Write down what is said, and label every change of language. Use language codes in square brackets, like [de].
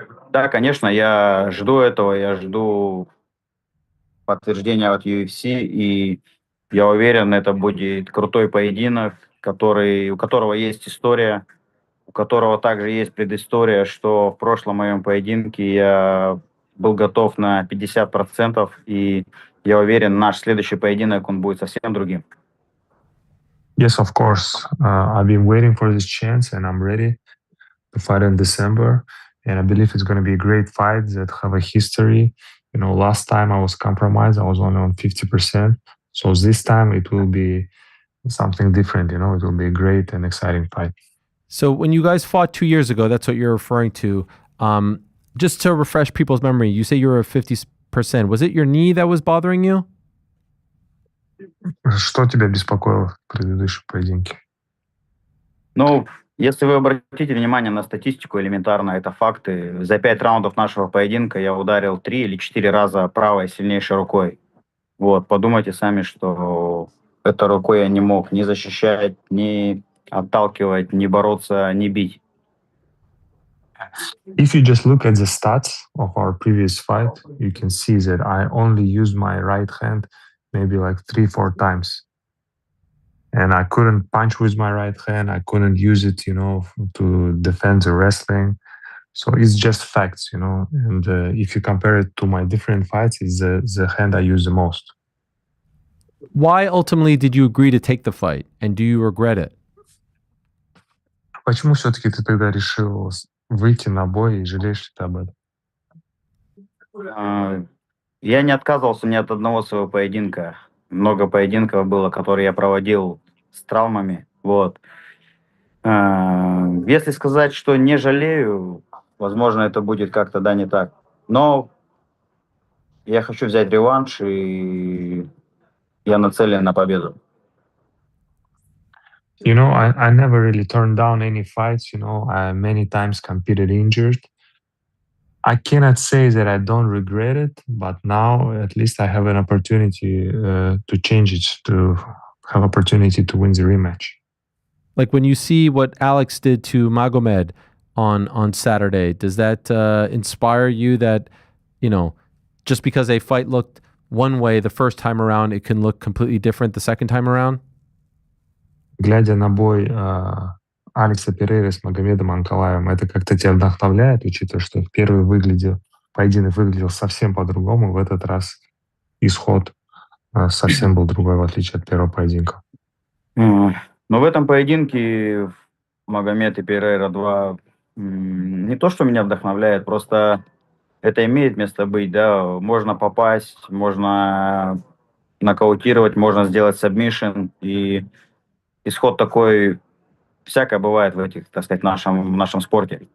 [ru] Да, конечно, я жду этого, я жду подтверждение от UFC, и я уверен, это будет крутой поединок, у которого есть история, у которого также есть предыстория, что в прошлом моем поединке я был готов на 50%, и я уверен, наш следующий поединок, он будет совсем другим. [en] Yes, of course. I've been waiting for this chance, and I'm ready to fight in December. And I believe it's going to be a great fight that have a history. You know, last time I was compromised. I was only on 50%. So this time it will be something different. You know, it will be a great and exciting fight. So when you guys fought 2 years ago, that's what you're referring to. Just to refresh people's memory, you say you were at 50%. Was it your knee that was bothering you? [ru] Что тебя беспокоило в предыдущем поединке? Ну, если вы обратите внимание на статистику элементарно, это факты. За 5 раундов нашего поединка я ударил 3 или 4 раза правой сильнейшей рукой. Вот, подумайте сами, что этой рукой я не мог ни защищать, ни отталкивать, ни бороться, ни бить. [en] If you just look at the stats of our previous fight, you can see that I only used my right hand maybe like 3-4 times. And I couldn't punch with my right hand. I couldn't use it, you know, to defend the wrestling. So it's just facts, you know. And if you compare it to my different fights, it's the hand I use the most. Why ultimately did you agree to take the fight? And do you regret it? [ru] Почему все-таки ты тогда решил выйти на бой и жалеешь ли ты об этом? Я не отказывался ни от одного своего поединка. Много поединков было, которые я проводил с травмами. Вот. Если сказать, что не жалею, возможно, это будет как-то, да, не так. Но я хочу взять реванш, и я нацелен на победу. [en] You know, I never really turned down any fights. You know, I many times competed injured. I cannot say that I don't regret it, but now at least I have an opportunity to change it, to have opportunity to win the rematch. Like when you see what Alex did to Magomed on Saturday, does that inspire you that, you know, just because a fight looked one way the first time around, it can look completely different the second time around? [ru] Глядя на бой Алекса Перейра с Магомедом Анкалаевым, это как-то тебя вдохновляет, учитывая, что первый поединок выглядел совсем по-другому, в этот раз исход совсем был другой, в отличие от первого поединка. Но в этом поединке Магомед и Перейра 2 не то, что меня вдохновляет, просто это имеет место быть, да, можно попасть, можно нокаутировать, можно сделать сабмишн, и исход такой, всякое бывает в этих, так сказать, нашем спорте.